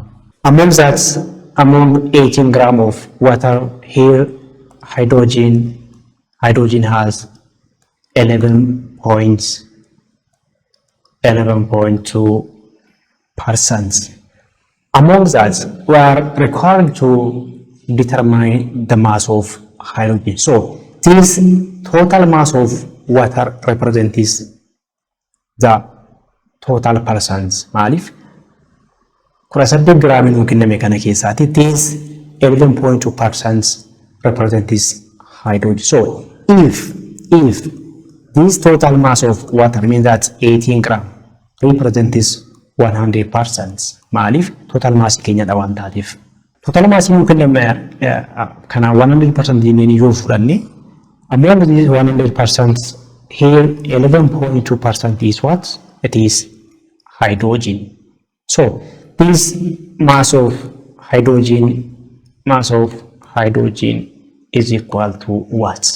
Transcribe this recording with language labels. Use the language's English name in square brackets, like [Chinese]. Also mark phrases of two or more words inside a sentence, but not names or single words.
[English] Among 18 grams of water, here hydrogen has 11.2%. Among that, we are required to determine the mass of hydrogen. So this total mass of water represents the total percent. [Oromo] Maalif? 18 grams nu kenname kana keessatti [English] this 11.2% represents hydrogen. So if this total mass of water means that 18 grams represents 100%. [Oromo] Maalif? [English] Total mass [Oromo] keenya dha waan taateef. [English] Total mass [Oromo] nu kenname kana 100% jennee yoo fudhanne [English] among this 100% here 11.2% is what? It is hydrogen. So this mass of hydrogen is equal to what?